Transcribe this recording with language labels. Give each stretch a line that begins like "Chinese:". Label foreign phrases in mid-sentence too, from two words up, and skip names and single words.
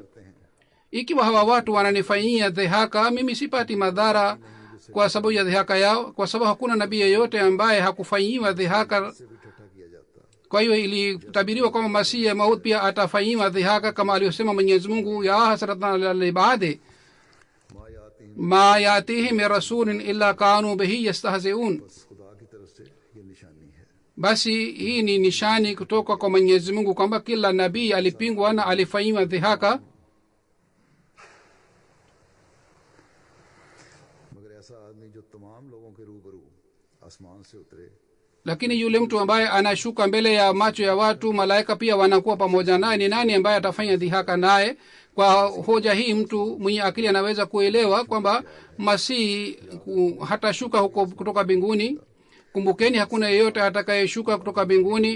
Swahili: Ikiwa hawa watu wananifanyia dhihaka, mimi sipati madhara kwa sababu ya dhihaka yao, kwa sababu hakuna nabii yeyote ambaye hakufanyiwa dhihaka.
Urdu: سے بھی ٹھٹھا کیا جاتا ہے.
Swahili: Kwa hiyo ilitabiriwa kwamba Masihi ya Maud pia atafanyiwa dhihaka, kama aliyosema Mwenyezi Mungu,
Arabic: يا حسرة على العباد ما يأتيهم من رسول إلا كانوا به يستهزئون.
Urdu: خدا کی طرف سے یہ نشانی ہے.
Swahili: Basi hii ni nishani kutoka kwa Mwenyezi Mungu kwamba kila nabii alipingwa na alifanyiwa dhihaka.
Urdu: مگر ایسا آدمی جو تمام لوگوں کے روبرو آسمان سے اترے,
Swahili: Lakini yule mtu ambaye anashuka mbele ya macho ya watu, malaika pia wanakuwa pamoja naye, ni nani ambaye atafanya dhihaka naye? Kwa hoja hii mtu mwenye akili anaweza kuelewa kwamba Masihi hatashuka huko kutoka mbinguni. Kumbukeni, hakuna yeyote atakayeshuka kutoka mbinguni.